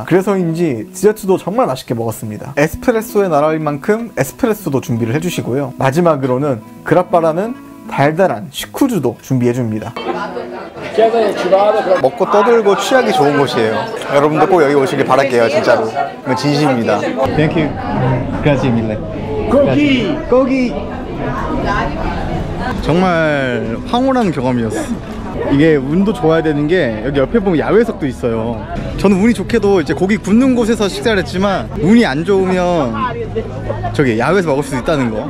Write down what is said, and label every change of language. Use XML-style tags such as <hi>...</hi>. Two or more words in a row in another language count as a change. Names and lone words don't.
<ko>그래서인지 디저트도 정말 맛있게 먹었습니다. 에스프레소의 나라인 만큼 에스프레소도 준비를 해주시고요. 마지막으로는 그라빠라는 달달한 시쿠주도 준비해줍니다. 먹고 떠들고 취하기 좋은 곳이에요. 여러분도 꼭 여기 오시길 바랄게요. 진짜로 이건 진심입니다.</ko> <en>Thank you.</en> <it>Grazie mille.</it> <ko>고기. 정말 황홀한 경험이었어. 이게 운도 좋아야 되는 게 여기 옆에 보면 야외석도 있어요. 저는 운이 좋게도 이제 고기 굽는 곳에서 식사를 했지만 운이 안 좋으면 저기 야외에서 먹을 수 있다는 거.</ko>